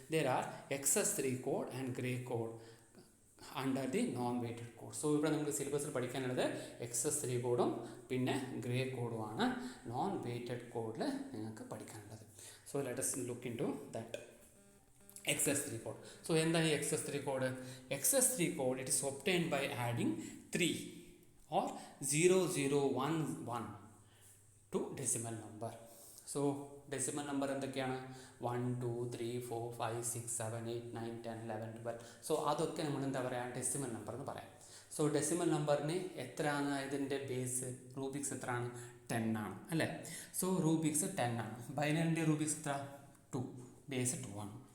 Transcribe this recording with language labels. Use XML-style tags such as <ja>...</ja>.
<en>There are XS3 code and grey code under the non weighted code.</en> <ml>So ഇവിടെ നമുക്ക് സിലബസിൽ പഠിക്കാനുള്ളത് XS3 കോഡും പിന്നെ ഗ്രേ കോഡുമാണ് നോൺ വെയ്റ്റഡ് കോഡിൽ നിങ്ങൾക്ക് പഠിക്കാനുള്ളത്.</ml> <en>So let us look into that XS3 code. So</en> <ml>എന്താണ് ഈ</ml> <en>XS3 code? XS3 code it is obtained by adding 3 or 0011 to decimal number. So decimal number</en> <ml>എന്തൊക്കെയാണ്?</ml> <en>1 2 3 4 5 6 7 8 9 10 11 12.</en> <ml>സോ അതൊക്കെ നമ്മൾ എന്താ പറയുക, ഡെസിമൽ നമ്പർ എന്ന് പറയാം. സോ ഡെസിമൽ നമ്പറിന് എത്രയാണ് ഇതിൻ്റെ ബേസ്? റൂബിക്സ് എത്രയാണ്? 10 ആണ് അല്ലേ? സോ റൂബിക്സ് 10 ആണ്. ബൈനറിൻ്റെ റൂബിക്സ് എത്ര? 2, ബേസ് 2 ആണ്.</ml>